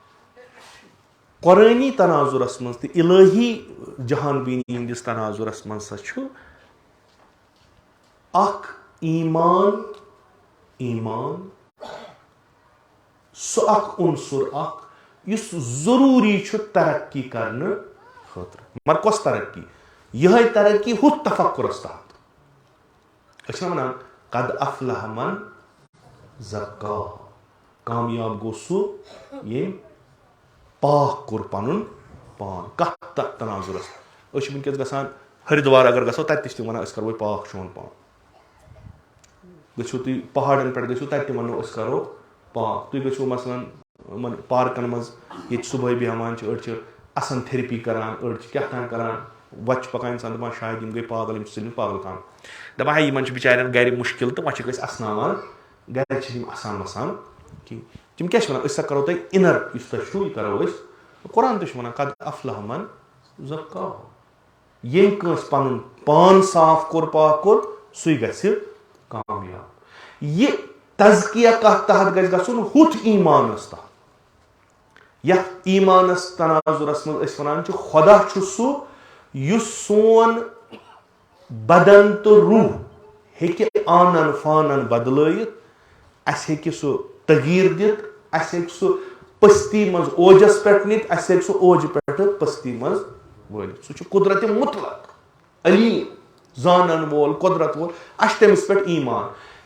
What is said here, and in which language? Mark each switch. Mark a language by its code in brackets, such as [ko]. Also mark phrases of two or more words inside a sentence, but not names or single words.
[ks] قۄرٲنی تناظُرس منٛز تہٕ الٲہی جہان بیٖنی ہِنٛدِس تناظُرس منٛز ہسا چھُ اکھ ایٖمان سُہ اکھ عنصر اکھ یُس ضروٗری چھُ ترقی کرنہٕ خٲطرٕ مگر کۄس ترقی یِہے ترقی ہُتھ تفکُرس تحت أسۍ چھِنہ ونان [ar] قد افلح من زکاہ [ks] کامیاب گوٚو سُہ ییٚمۍ پاک کوٚر پنُن پان کتھ تتھ تناظُرس أسۍ چھِ وٕنکیٚس گژھان ہرِدوار اگر گژھو تتہِ تہِ چھِ تِم ونان أسۍ کرو پاک چون پان گٔژھِو تُہۍ پہاڑن پٮ۪ٹھ گٔژھِو تتہِ تہِ ونو أسۍ کرو پاک تُہۍ گٔژھِو مثلاً یِمن پارکن منٛز ییٚتہِ صبحٲے بیٚہوان چھِ أڑۍ چھِ اَسن تھیرپی کران أڑۍ چھِ کیٛاہ تام کران وتہِ چھُ پکان اِنسان دپان شاید یِم گٔے پاگل یِم چھِ سٲلِم پاگل خان دپان ہے یِمن چھُ بِچارٮ۪ن گرِ مُشکِل تہٕ وۄنۍ چھِکھ أسۍ اسناوان گرِ چھِنہٕ یِم اسان وسان کِہینۍ تِم کیٛاہ چھِ ونان أسۍ ہسا کرو تۄہہِ اِنر یُس تۄہہِ چھُو یہِ کرو أسۍ قرآن تہِ چھُ ونان [ar] قد افلح من زکاہ [ks] ییٚمۍ کٲنٛسہِ پنُن پان صاف کوٚر پاک کوٚر سُے گژھِ کامیاب یہِ تزکیہ کتھ تحت گژھِ گژھُن ہُتھ ایٖمانس تحت یتھ ایٖمانس تناظُرس منٛز أسۍ ونان چھِ خۄدا چھُ سُہ یُس سون بدن تہٕ روح ہیٚکہِ آنن فانن بدلٲیِتھ اسہِ ہیٚکہِ سُہ تغیٖر دِتھ اسہِ ہیٚکہِ سُہ پٔستی منٛز اوجس پٮ۪ٹھ نِتھ اسہِ ہیٚکہِ سُہ اوجہِ پٮ۪ٹھٕ پٔستی منٛز وٲلِتھ سُہ چھُ قُدرتِ مُطلق علیٖم زانن وول قۄدرت وول اسہِ چھُ تٔمِس پٮ۪ٹھ ایٖمان